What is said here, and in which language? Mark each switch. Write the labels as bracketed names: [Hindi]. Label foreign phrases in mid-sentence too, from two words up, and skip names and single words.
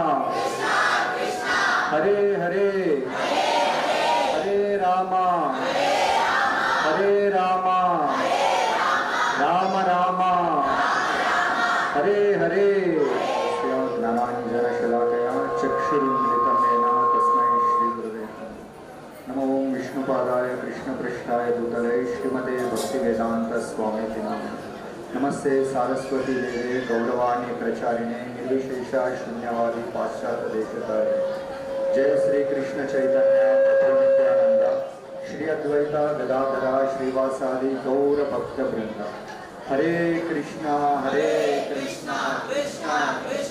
[Sanskrit] హరే హరే హరే రామ హరే రామ రామ రామ హరే హరే జ్ఞానాంజన శలాకయా చక్షురున్మిలితమేన తస్మై శ్రీ గురవే నమో ఓం విష్ణుపాదాయ కృష్ణపృష్ఠాయ భూతలే శ్రీమతే భక్తి వేదాంత స్వామితి నమః नमस्ते सारस्वती देवे गौरवाणी प्रचारिणे निर्विशेषा शून्यवादी पाश्चात्य देशतारिणे जय श्री कृष्ण चैतन्य प्रभु नित्यानंद श्री अद्वैता गदाधरा श्रीवासादि गौर भक्त वृंद हरे कृष्णा कृष्णा